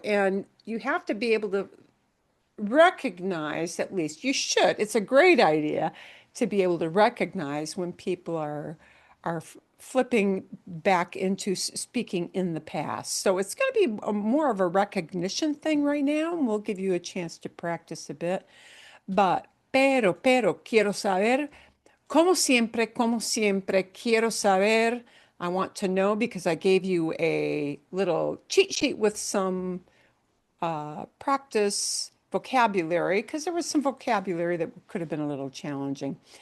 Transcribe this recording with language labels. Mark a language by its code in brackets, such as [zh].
[en] And you have to be able to recognize, at least you should, it's a great idea to be able to recognize when people are flipping back into speaking in the past. So it's going to be more of a recognition thing right now, and we'll give you a chance to practice a bit. [es] Pero, quiero saber, como siempre, quiero saber. [en] I want to know because I gave you a little cheat sheet with some practice vocabulary because there was some vocabulary that could have been a little challenging.